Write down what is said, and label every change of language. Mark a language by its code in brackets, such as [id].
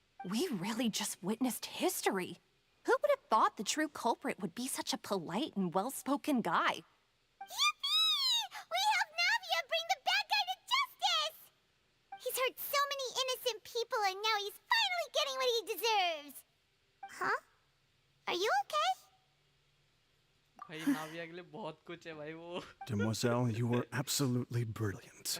[en] We really just witnessed history. Who would have thought the true culprit would be such a polite and well-spoken guy? Yippee! We helped Navia bring the bad guy to justice! He's hurt so many innocent people and now he's finally getting what he deserves. Huh? Are you okay? [hi] भाई नाविया के लिए बहुत कुछ है भाई वो. [en] Demoiselle, you were absolutely brilliant.